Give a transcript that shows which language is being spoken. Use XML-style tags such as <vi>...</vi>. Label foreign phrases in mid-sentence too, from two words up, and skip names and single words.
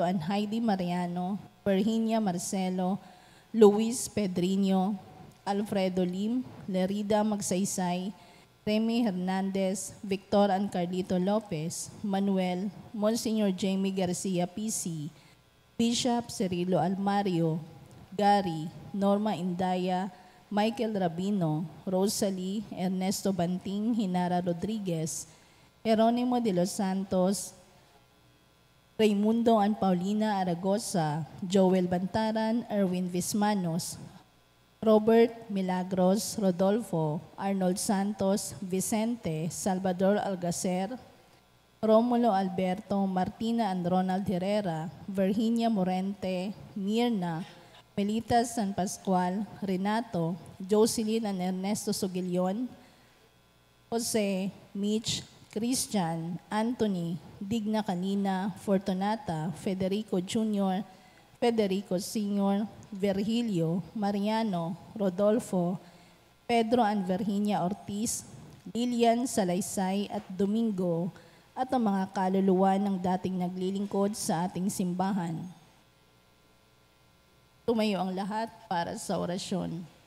<en>and Heidi Mariano, Virginia Marcelo, Luis Pedriño, Alfredo Lim, Lerida Magsaysay, Remy Hernandez, Victor and Carlito Lopez, Manuel, Monsignor Jamie Garcia PC, Bishop Cirilo Almario, Gary, Norma Indaya, Michael Rabino, Rosalie, Ernesto Banting, Hinara Rodriguez, Jeronimo de los Santos, Raimundo and Paulina Aragosa, Joel Bantaran, Erwin Vismanos, Robert Milagros, Rodolfo, Arnold Santos, Vicente, Salvador Algacer, Romulo Alberto, Martina and Ronald Herrera, Virginia Morente, Mirna, Melita San Pascual, Renato, Jocelyn and Ernesto Sugilion, Jose, Mitch, Christian, Anthony,</en> <tl>Digna Canina, Fortunata, Federico Jr., Federico Sr., Virgilio, Mariano, Rodolfo, Pedro and Virginia Ortiz, Lilian Salaysay at Domingo, at ang mga kaluluwa ng dating naglilingkod sa ating simbahan. Tumayo ang lahat para sa orasyon.</tl>